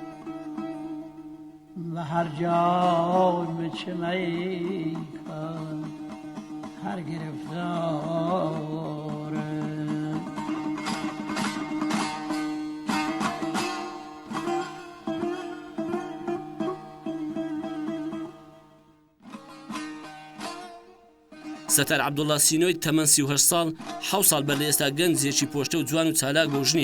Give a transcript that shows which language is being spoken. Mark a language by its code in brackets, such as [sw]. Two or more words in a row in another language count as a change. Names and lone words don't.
[fa] و هر جای بچم ای کن هر گرفتارم [ckb] سەتار عەبدوڵڵا سینۆی تەمەن 38 ساڵ 7 ساڵ بەر لە ئێستا گەنجێکی پۆشتە و جوان و چالاک بە ژنی